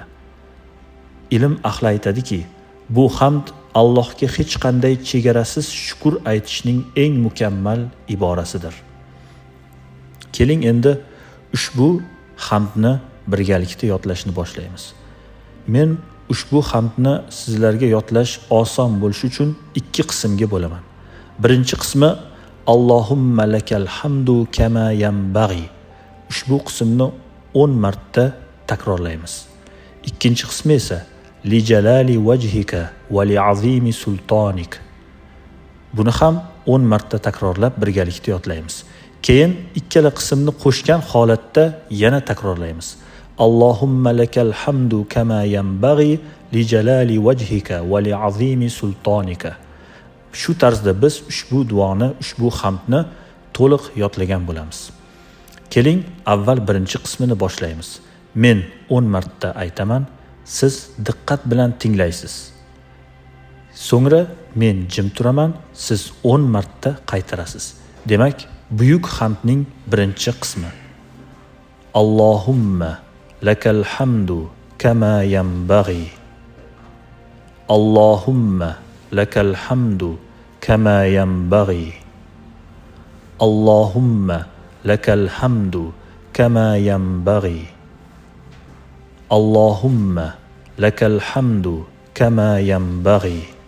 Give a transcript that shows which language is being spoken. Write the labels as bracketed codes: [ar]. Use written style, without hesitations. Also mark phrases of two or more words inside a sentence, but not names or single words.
[uz] Ilm ahli aytadiki, bu hamd Allohga hech qanday chegarasiz shukr aytishning eng mukammal iborasidir. Keling endi ushbu hamdni birgalikda yodlashni boshlaymiz. Men ushbu hamdni sizlarga yodlash oson bo'lishi uchun ikki qismga bo'laman. Birinchi qismi [ar] اللهم لك الحمد كما ينبغي. [uz] Ushbu qismni 10 marta takrorlaymiz. Ikkinchi qismi esa [ar] لجلال وجهك ولعظيم سلطانك. [uz] Buni ham 10 marta takrorlab birgalikda yodlaymiz. Keyin ikkala qismni qo'shgan holatda yana takrorlaymiz. [ar] اللهم لك الحمد كما ينبغي لجلال وجهك ولعظيم سلطانك. [uz] Shu tarzda biz ushbu duoni, ushbu hamdni to'liq yodlagan bo'lamiz. Keling, avval birinchi qismini boshlaymiz. Men 10 marta aytaman, siz diqqat bilan tinglaysiz. So'ngra men jim turaman, siz 10 marta qaytarasiz. Demak, buyuk hamdning birinchi qismi. [ar] اللهم لك الحمد كما ينبغي. اللهم لك الحمد كما ينبغي. اللهم لك الحمد كما ينبغي. اللهم لك الحمد كما ينبغي.